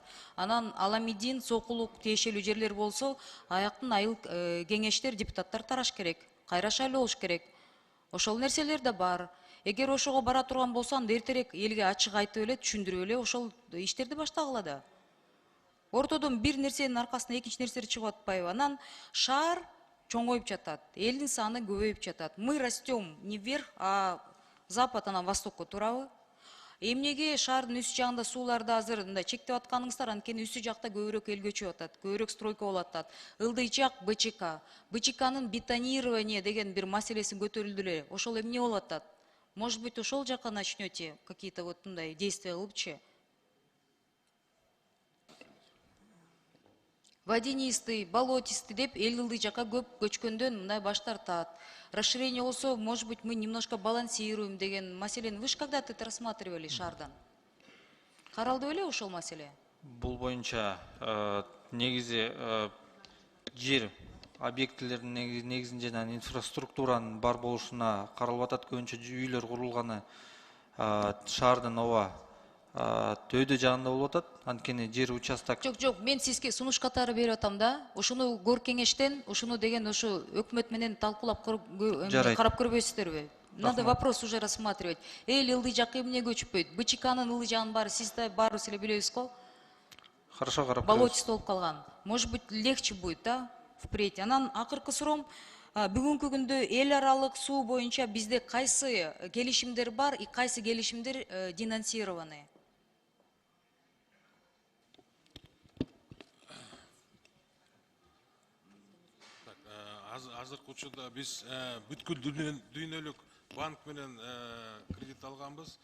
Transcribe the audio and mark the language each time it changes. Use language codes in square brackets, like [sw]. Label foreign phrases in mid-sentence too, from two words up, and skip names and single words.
[ky] Анан Аламедин, Сокулук тиешелүү жерлер болсо, аяктын айыл кеңештер, депутаттар тараш керек, кайра шайлоо болуш керек. Ошол нерселер да бар. Эгер ошого бара турган болсо, анда эртерээк элге ачык айтып эле, түшүндүрүп эле ошол иштерди баштагыла да. Ортодон бир нерсенин аркасына экинчи нерсе чыгып атпайбы? Анан шаар чоңоюп жатат, элдин саны көбөйүп жатат. [ru] Мы растем не вверх, а запад анан востокко, туурабы? [ky] Эмнеге шаардын үст жагында сууларды азыр мындай чектеп атканыңыздар, анткени үстү жакта көбүрөөк эл көчүп атат, көбүрөөк стройка болуп атат. Ылдыйчак БЧК. БЧКнын бетонирование деген бир маселеси көтөрүлдү эле. Ошол эмне болуп атат? [ru] Может быть, [ky] ошол жака [ru] начнете какие-то вот [ky] мындай действия кылыпчы? [ru] Водянистый, болотистый [ky] деп эл ылдый жака көп көчкөндөн мындай баш тартат. Расширение болсо, [ru] может быть, мы немножко балансируем [ky] деген маселени. [ru] Вы же когда-то это рассматривали шаардан? [ky] Каралды беле ошол маселе? Бул боюнча негизи жер объектилердин негизинде жана инфраструктуранын бар болушуна каралып атат. Көбүнчө үйлөр курулганы шаардын ооба өйдө жагында болуп атат. Анткени жер участок. Жок, мен сизге сунуш катары берип атам да. Ошону горкеңештен, ошону деген ошо өкмөт менен талкуулап карап көрбөйсүздөрбү? [ru] Надо вопрос уже рассматривать. [ky] Эл ылдый жакка эмне көчпөйт? БЧКнын ылдый жагын баары сиз да баарыбыз эле билебиз го. Хорошо карап. Болотист болуп калган. [ru] Может быть, легче будет, да? Впредь. [ky] Анан акыркы суроом, бүгүнкү күндө эл аралык суу боюнча бизде кайсы келишимдер бар и кайсы келишимдер денонсированы? Азыркы учурда биз бүткүл дүйнөлүк банк менен кредит алганбыз.